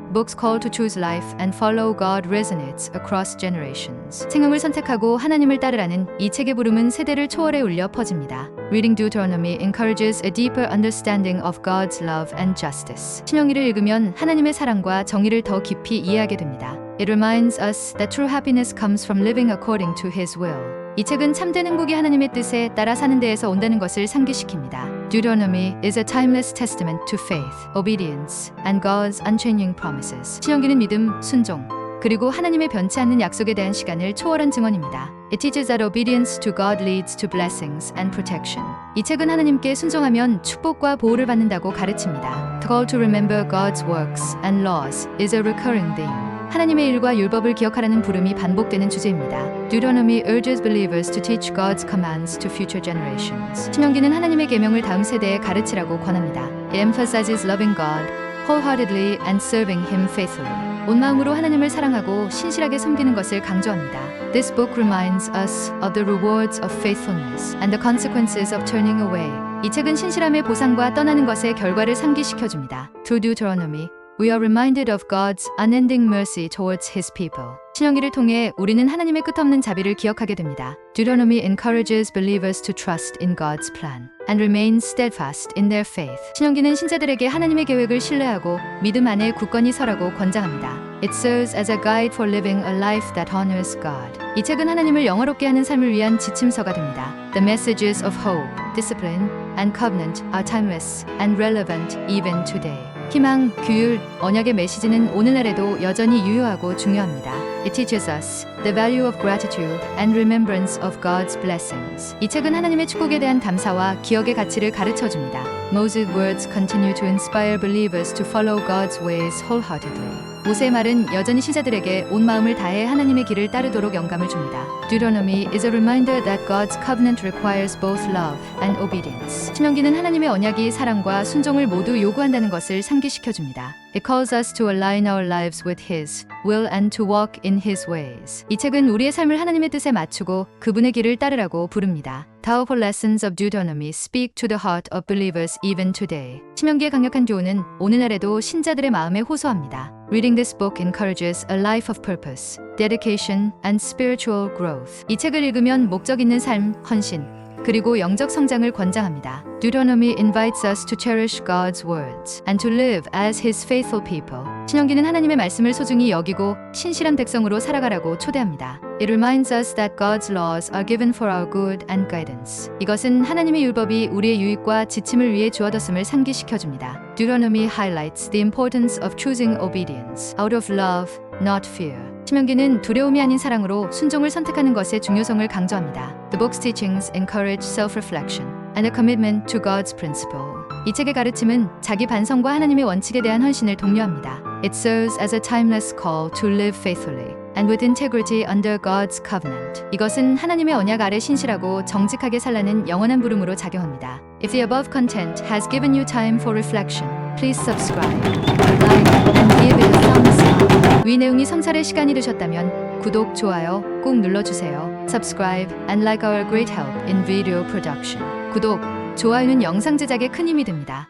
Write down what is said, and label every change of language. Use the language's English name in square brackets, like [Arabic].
[English] Books call to choose life and follow God resonates across generations. [Korean] 생명을 선택하고 하나님을 따르라는 이 책의 부름은 세대를 초월해 울려 퍼집니다. [English] Reading Deuteronomy encourages a deeper understanding of God's love and justice. [Korean] 신명기를 읽으면 하나님의 사랑과 정의를 더 깊이 이해하게 됩니다. [English] It reminds us that true happiness comes from living according to His will. [Korean] 이 책은 참된 행복이 하나님의 뜻에 따라 사는 데에서 온다는 것을 상기시킵니다. [English] Deuteronomy is a timeless testament to faith, obedience, and God's unchanging promises. [Korean] 신명기는 믿음, 순종, 그리고 하나님의 변치 않는 약속에 대한 시간을 초월한 증언입니다. [English] It teaches that obedience to God leads to blessings and protection. [Korean] 이 책은 하나님께 순종하면 축복과 보호를 받는다고 가르칩니다. [English] The call to remember God's works and laws is a recurring theme. [Korean] 하나님의 일과 율법을 기억하라는 부름이 반복되는 주제입니다. [English] Deuteronomy urges believers to teach God's commands to future generations. [Korean] 신명기는 하나님의 계명을 다음 세대에 가르치라고 권합니다. [English] It emphasizes loving God wholeheartedly and serving Him faithfully. [Korean] 온 마음으로 하나님을 사랑하고 신실하게 섬기는 것을 강조합니다. [English] This book reminds us of the rewards of faithfulness and the consequences of turning away. [Korean] 이 책은 신실함의 보상과 떠나는 것의 결과를 상기시켜줍니다. [English] Through Deuteronomy, we are reminded of God's unending mercy towards His people. [Korean] 신명기를 통해 우리는 하나님의 끝없는 자비를 기억하게 됩니다. [English] Deuteronomy encourages believers to trust in God's plan and remain steadfast in their faith. [Korean] 신명기는 신자들에게 하나님의 계획을 신뢰하고 믿음 안에 굳건히 서라고 권장합니다. [English] It serves as a guide for living a life that honors God. [Korean] 이 책은 하나님을 영화롭게 하는 삶을 위한 지침서가 됩니다. [English] The messages of hope, discipline, and covenant are timeless and relevant even today. [Korean] 희망, 규율, 언약의 메시지는 오늘날에도 여전히 유효하고 중요합니다. [English] It teaches us the value of gratitude and remembrance of God's blessings. [Korean] 이 책은 하나님의 축복에 대한 감사와 기억의 가치를 가르쳐줍니다. [English] Moses' words continue to inspire believers to follow God's ways wholeheartedly. [Korean] 모세의 말은 여전히 신자들에게 온 마음을 다해 하나님의 길을 따르도록 영감을 줍니다. [English] Deuteronomy is a reminder that God's covenant requires both love and obedience. [Korean] 신명기는 하나님의 언약이 사랑과 순종을 모두 요구한다는 것을 상기시켜줍니다. [English] It calls us to align our lives with His will and to walk in His ways. [Korean] 이 책은 우리의 삶을 하나님의 뜻에 맞추고 그분의 길을 따르라고 부릅니다. [English] Powerful lessons of Deuteronomy speak to the heart of believers even today. [Korean] 신명기의 강력한 교훈은 오늘날에도 신자들의 마음에 호소합니다. [English] Reading this book encourages a life of purpose, dedication, and spiritual growth. [Korean] 이 책을 읽으면 목적 있는 삶, 헌신, 그리고 영적 성장을 권장합니다. [English] Deuteronomy invites us to cherish God's words and to live as His faithful people. [Korean] 신명기는 하나님의 말씀을 소중히 여기고 신실한 백성으로 살아가라고 초대합니다. [English] It reminds us that God's laws are given for our good and guidance. [Korean] 이것은 하나님의 율법이 우리의 유익과 지침을 위해 주어졌음을 상기시켜줍니다. [English] Deuteronomy highlights the importance of choosing obedience out of love, not fear. [Korean] 신명기는 두려움이 아닌 사랑으로 순종을 선택하는 것의 중요성을 강조합니다. [English] The book's teachings encourage self-reflection and a commitment to God's principle. [Korean] 이 책의 가르침은 자기 반성과 하나님의 원칙에 대한 헌신을 독려합니다. [English] It serves as a timeless call to live faithfully and with integrity under God's covenant. [Korean] 이것은 하나님의 언약 아래 신실하고 정직하게 살라는 영원한 부름으로 작용합니다. [English] If the above content has given you time for reflection, please subscribe, like, and give it a thumbs up. [Korean] 위 내용이 성찰의 시간이 되셨다면 구독, 좋아요 꼭 눌러주세요. [English] Subscribe and like our great help in video production. [Korean] 구독, 좋아요는 영상 제작에 큰 힘이 됩니다.